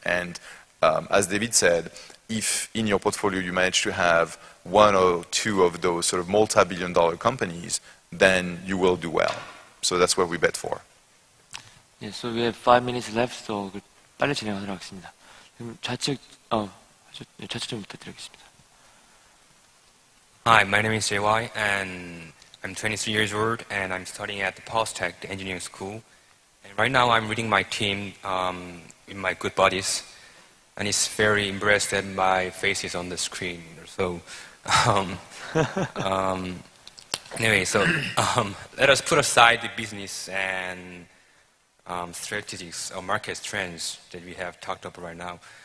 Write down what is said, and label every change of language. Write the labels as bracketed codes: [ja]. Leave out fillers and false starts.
[en] And as David said, if in your portfolio you manage to have one or two of those sort of multi-billion-dollar companies, then you will do well. So that's what we bet for. Yeah, so we have 5 minutes left, so [ko] 빨리 진행하도록 하겠습니다. 그럼 좌측 좀 부탁드리겠습니다. [en] Hi, my name is JY, and I'm 23 years old, and I'm studying at the SoftTech, the engineering school. And right now I'm reading my team with my good buddies, and it's very impressed that my face is on the screen. So, anyway, so let us put aside the business and strategies or market trends that we have talked about right now.